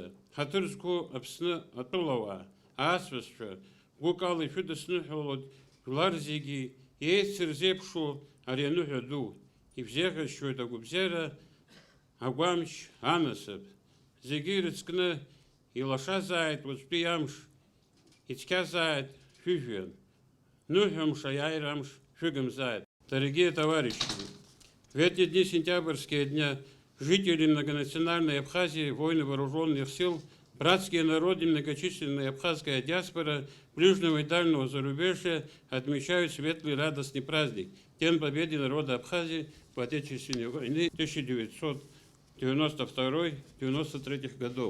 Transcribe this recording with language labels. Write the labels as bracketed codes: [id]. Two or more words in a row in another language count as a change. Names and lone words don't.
[ab] Ҳаҭыр зқәу Аԥсны атәылауаа, аасҭәазшәа, гәык ала ишәыдысныҳәалоит жәлар зегьы еицырзеиԥшу ари аныҳәа ду. Ибзеиӷьасшьоит агәабзиара, агәамч, анасыԥ. Зегьы ирыцкны илашазааит уаҵәтәи амш, ицқьазааит шәыжәҩан. Ныҳәамш аиааира амш шәыгымзааит. [ru] Дорогие товарищи, в эти дни сентябрьские дня жители многонациональной Абхазии, воины вооруженных сил, братские народы, многочисленная абхазская диаспора ближнего и дальнего зарубежья отмечают светлый радостный праздник – День Победы народа Абхазии в Отечественной войне 1992-1993 годов.